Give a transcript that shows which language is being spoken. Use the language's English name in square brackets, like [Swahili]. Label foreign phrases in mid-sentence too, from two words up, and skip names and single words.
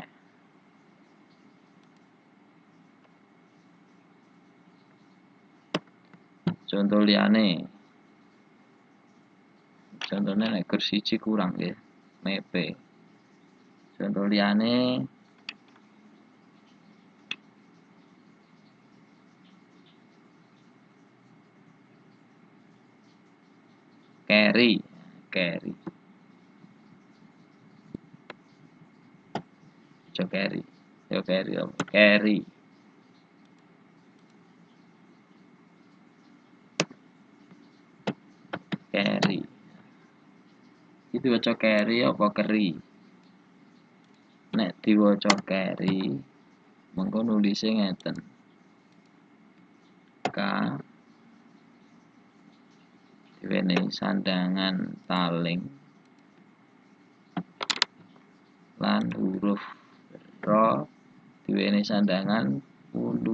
[Javanese] Contoh liyane. Contohnya nek gur siji kurang nggih. Mepe. Contoh liyane carry. Carry. Jo carry. Yo carry apa? Carry. Carry. Iki diwaca carry apa keri? Nek diwaca carry mengko nulise ngeten. K diwenehi sandangan taling lan huruf ro diwenehi sandangan ulu.